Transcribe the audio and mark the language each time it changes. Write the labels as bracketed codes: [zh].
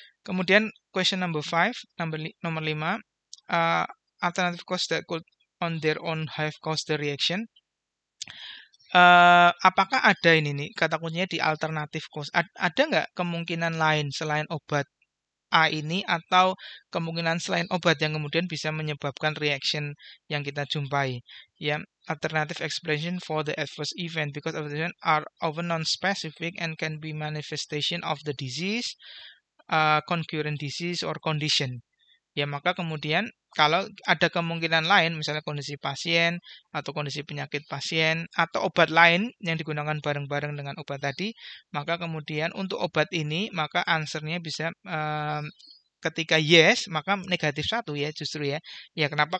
[en] Kemudian question number 5, [id] nomor 5, [en] alternative cause that could on their own have caused the reaction. [id] Apakah ada ini nih kata kuncinya di alternative cause? Ada nggak kemungkinan lain selain obat A ini, atau kemungkinan selain obat yang kemudian bisa menyebabkan reaction yang kita jumpai? [en] Ya, alternative explanation for the adverse event because adverse event are often non-specific and can be manifestation of the disease, concurrent disease or condition. [id] Ya, maka kemudian kalau ada kemungkinan lain, misalnya kondisi pasien atau kondisi penyakit pasien atau obat lain yang digunakan bareng-bareng dengan obat tadi, maka kemudian untuk obat ini maka answernya bisa ketika yes maka negatif 1 ya, justru ya. Ya, kenapa?